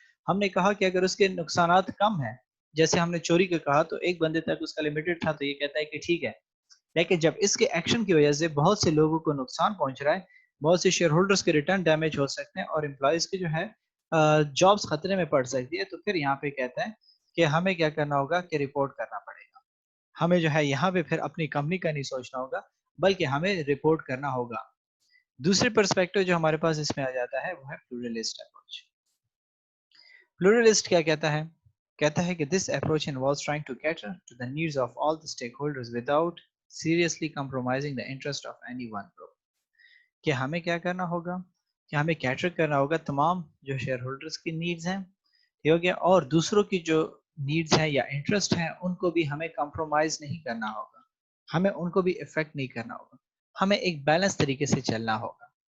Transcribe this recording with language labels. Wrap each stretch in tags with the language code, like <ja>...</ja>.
<ur>ہم نے کہا کہ اگر اس کے نقصانات کم ہیں, جیسے ہم نے چوری کا کہا تو ایک بندے تک اس کا لمیٹڈ تھا تو یہ کہتا ہے کہ ٹھیک ہے, لیکن جب اس کے ایکشن کی وجہ سے بہت سے لوگوں کو نقصان پہنچ رہا ہے, بہت سے شیئر ہولڈرز کے ریٹرن ڈیمیج ہو سکتے ہیں اور امپلائیز کے جو ہے جابس خطرے میں پڑ سکتی ہے, تو پھر یہاں پہ کہتا ہے کہ ہمیں کیا کرنا ہوگا کہ رپورٹ کرنا پڑے گا. ہمیں جو ہے یہاں پہ پھر اپنی کمپنی کا نہیں سوچنا ہوگا بلکہ ہمیں رپورٹ کرنا ہوگا. دوسری پرسپیکٹو جو ہمارے پاس اس میں آ جاتا ہے وہ ہے پلورلسٹ اپروچ. پلورلسٹ کیا کہتا ہے؟ کہتا ہے کہ</ur> <en>this approach involves trying to cater to the needs of all the stakeholders without seriously compromising the interest of any one group.</en> <ur>کہ ہمیں کیا کرنا ہوگا کہ ہمیں کیٹر کرنا ہوگا تمام جو شیئر ہولڈرز کی نیڈز ہیں, ٹھیک ہو گیا, اور دوسروں کی جو نیڈز ہیں یا انٹرسٹ ہیں ان کو بھی ہمیں کمپرومائز نہیں کرنا ہوگا, ہمیں ان کو بھی افیکٹ نہیں کرنا ہوگا, ہمیں ایک بیلنس طریقے سے چلنا ہوگا.</ur>